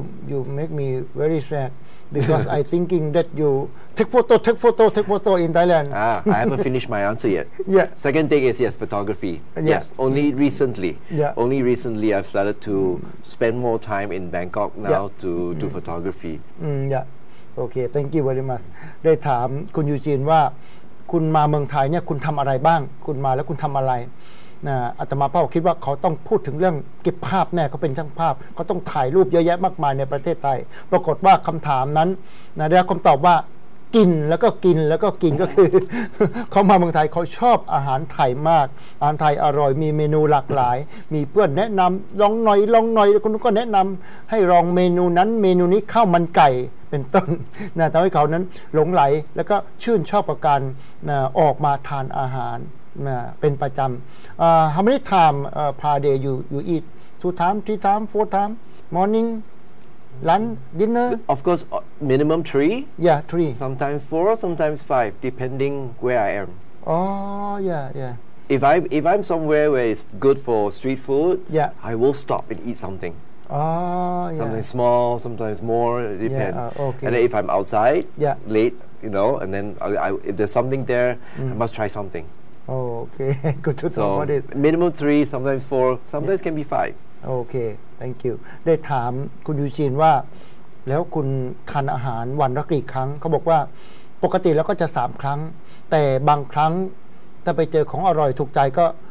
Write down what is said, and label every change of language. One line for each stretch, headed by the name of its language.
English: You make me very sad because I thinking that you take photo in Thailand. I haven't finished my answer yet. Second thing is photography. Yes, only recently I've started to spend more time in Bangkok now to do photography.
Thai: โอเค
English: thank you very much
Thai: ได้ถามคุณยูจีนว่าคุณมาเมืองไทยเนี่ยคุณทำอะไรบ้างคุณมาแล้วคุณทำอะไรอาตมาภาพคิดว่าเขาต้องพูดถึงเรื่องเก็บภาพแน่เขาเป็นช่างภาพเขาต้องถ่ายรูปเยอะแยะมากมายในประเทศไทยปรากฏว่าคำถามนั้นได้รับคำตอบว่ากินแล้วก็กินแล้วก็กินก็คือ เขามาเมืองไทยเขาชอบอาหารไทยมากอาหารไทยอร่อยมีเมนูหลากหลายมีเพื่อนแนะนำลองหน่อยคนนู้นก็แนะนำให้ลองเมนูนั้นเมนูนี้ข้าวมันไก่เป็นต้นทำให้เขานั้นหลงไหลแล้วก็ชื่นชอบกับการออกมาทานอาหารเป็นประจำ
English: how many time per day you eat 2 times 3 times 4 times morning lunch dinner Of course, minimum 3. yeah 3 Sometimes 4, sometimes 5, depending where I am. oh yeah If I'm somewhere where it's good for street food, Yeah. I will stop and eat something. oh yeah Something small, sometimes more. It depends. okay. And then if I'm outside Yeah. late, and then if there's something there, I must try something. okay good to know So about it minimum 3, sometimes 4, sometimes can be 5.
Thai: โอเค
English: thank you
Thai: ได้ถามคุณยูจีนว่าแล้วคุณทานอาหารวันละกี่ครั้งเขาบอกว่าปกติแล้วก็จะ3 ครั้งแต่บางครั้งถ้าไปเจอของอร่อยถูกใจก็